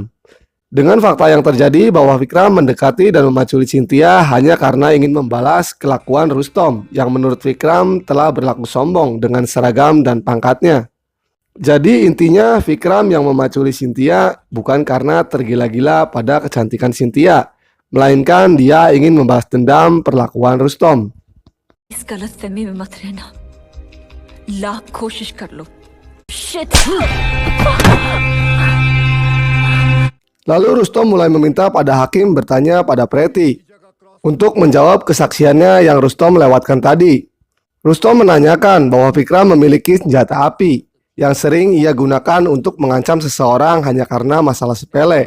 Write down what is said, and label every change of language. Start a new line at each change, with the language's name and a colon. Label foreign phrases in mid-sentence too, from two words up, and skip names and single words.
Indonesian: Dengan fakta yang terjadi bahwa Vikram mendekati dan memaculi Cynthia hanya karena ingin membalas kelakuan Rustom, yang menurut Vikram telah berlaku sombong dengan seragam dan pangkatnya. Jadi intinya Vikram yang memaculi Cynthia bukan karena tergila-gila pada kecantikan Cynthia, melainkan dia ingin membalas dendam perlakuan Rustom.
Hindi: इस गलतफहमी में मत रहना, लाख कोशिश कर लो।
Indonesian: Shit. Lalu Rustom mulai meminta pada hakim bertanya pada Preti untuk menjawab kesaksiannya yang Rustom lewatkan tadi. Rustom menanyakan bahwa Vikram memiliki senjata api yang sering ia gunakan untuk mengancam seseorang hanya karena masalah sepele.